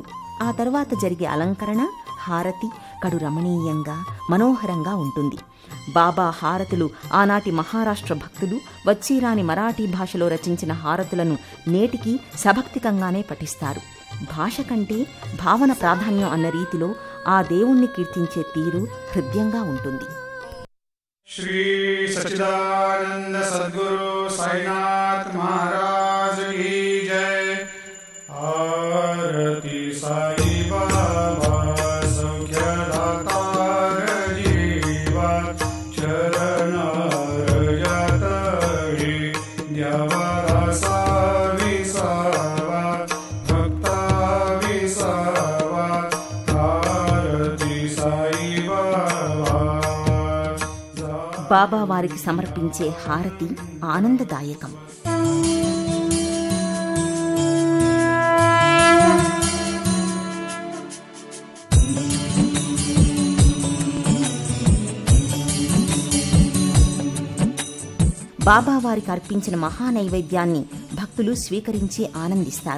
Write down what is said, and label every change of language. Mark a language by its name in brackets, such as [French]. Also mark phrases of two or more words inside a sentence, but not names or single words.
[Telugu] ఆ తర్వాత జరిగే అలంకరణ, హారతి కడు రమణీయంగా, మనోహరంగా ఉంటుంది. బాబా హారతులు ఆనాటి మహారాష్ట్ర భక్తులు వచ్చిరాని మరాఠీ భాషలో రచించిన హారతులను నేటికి సభక్తికంగానే పఠిస్తారు. భాష కంటే భావన ప్రాధాన్యం అన్న రీతిలో ఆ దేవుణ్ణి కీర్తించే తీరు హృదయంగా ఉంటుంది. [Hindi] श्री सच्चिदानंद सद्गुरु साईनाथ महाराज की जय। [Marathi] आरती साई बाबा सौख्यदातार जीवा चरण रजतहि द्यावासा विसावा भक्ता विसावा। आरती साई बाबा। [Telugu] బాబావారికి సమర్పించే హారతి ఆనందదాయకం. బాబావారికి అర్పించిన మహానైవేద్యాన్ని భక్తులు స్వీకరించి ఆనందిస్తారు.